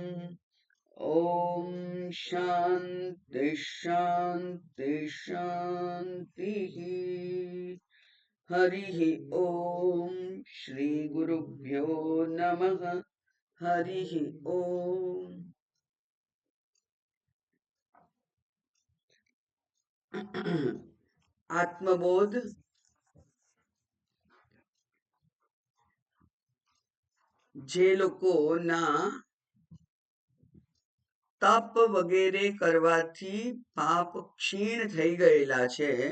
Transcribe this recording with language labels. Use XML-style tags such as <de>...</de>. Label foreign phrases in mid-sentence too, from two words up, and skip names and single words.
<sa>ॐ शान्ति शान्ति शान्तिः। हरिः ॐ श्रीगुरुभ्यो नमः। हरिः ॐ।</sa> <gu>આત્મબોધ જે લોકોના તપ વગેરે કરવાથી પાપ ક્ષીણ થઈ ગયેલા છે,</gu>